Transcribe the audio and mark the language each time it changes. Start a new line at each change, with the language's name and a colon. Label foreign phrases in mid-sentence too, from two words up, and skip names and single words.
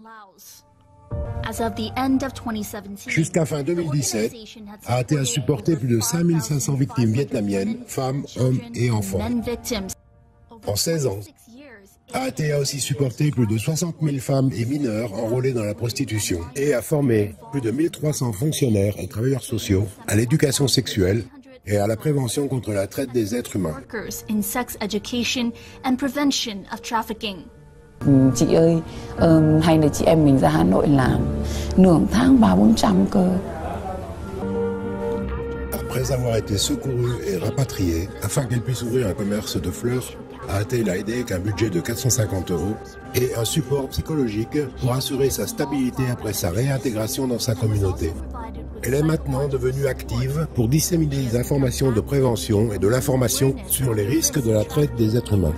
French: Jusqu'à fin 2017, AAT a supporté plus de 5500 victimes vietnamiennes, femmes, hommes et enfants. En 16 ans, AAT a aussi supporté plus de 60 000 femmes et mineurs enrôlés dans la prostitution et a formé plus de 1300 fonctionnaires et travailleurs sociaux à l'éducation sexuelle et à la prévention contre la traite des êtres humains.
Vietnamese: Chị ơi, hay là chị em mình ra Hà Nội làm nửa tháng 300-400 cơ.
French: Après avoir été secourue et rapatriée, afin qu'elle puisse ouvrir un commerce de fleurs, AAT l'a aidée avec un budget de 450 € et un support psychologique pour assurer sa stabilité après sa réintégration dans sa communauté. Elle est maintenant devenue active pour disséminer des informations de prévention et de l'information sur les risques de la traite des êtres humains.